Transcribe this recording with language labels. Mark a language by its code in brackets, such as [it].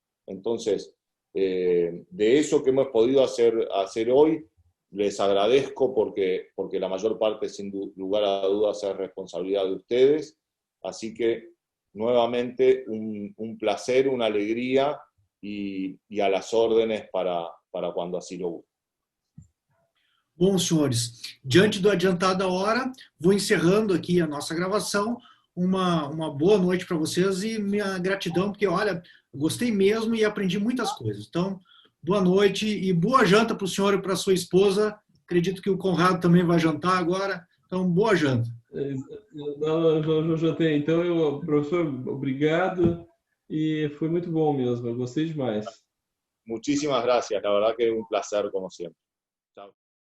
[es] Entonces, de eso que hemos podido hacer hoy, les agradezco porque la mayor parte, sin lugar a dudas, es responsabilidad de ustedes. Así que, nuevamente, un placer, una alegría y a las órdenes para cuando así lo gusten. [pt] Bom, senhores, diante do adiantado da hora, vou encerrando aqui a nossa gravação. Uma boa noite para vocês e minha gratidão, porque, olha, gostei mesmo e aprendi muitas coisas. Então, boa noite e boa janta para o senhor e para a sua esposa. Acredito que o Conrado também vai jantar agora. Então, boa janta. Não jantei. Então, professor, obrigado. E foi muito bom mesmo. Eu gostei demais. [es] Muchísimas gracias. La verdad que es un placer, como siempre. Chao.